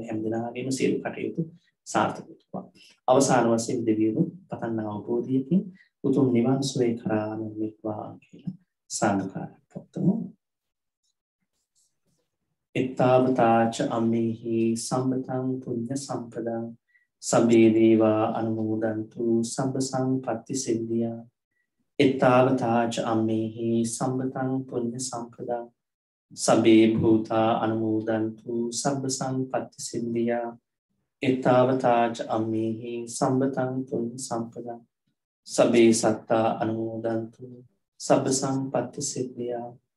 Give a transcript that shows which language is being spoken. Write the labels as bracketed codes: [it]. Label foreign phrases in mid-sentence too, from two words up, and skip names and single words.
[si] හැම දෙනාගේම සියලු කටයුතු සාර්ථක වෙත්වා. අවසාන වශයෙන් දෙවියන් පතන්න අවබෝධයකින් උතුම් නිවන් සුවය කරා නිමිත්වා කියලා සාදුකාරයක් පවත්වමු. [pi] එත්තාවතාච අම්මේහි සම්බතං පුඤ්ඤ සම්පදං සබ්බේ දේවා අනුමෝදන්තු සබ්බ සංපත්ති සිද්ධියා. එත්තාවතාච අම්මේහි සම්බතං පුඤ්ඤ සම්පදං සබ්බේ භූතා අනුමෝදන්තු සබ්බ සංපත්ති සිද්ධියා. එත්තාවතාච අම්මේහි සම්බතං පුඤ්ඤ සම්පදං සබ්බේ සත්තා අනුමෝදන්තු සබ්බ සංපත්ති සිද්ධියා.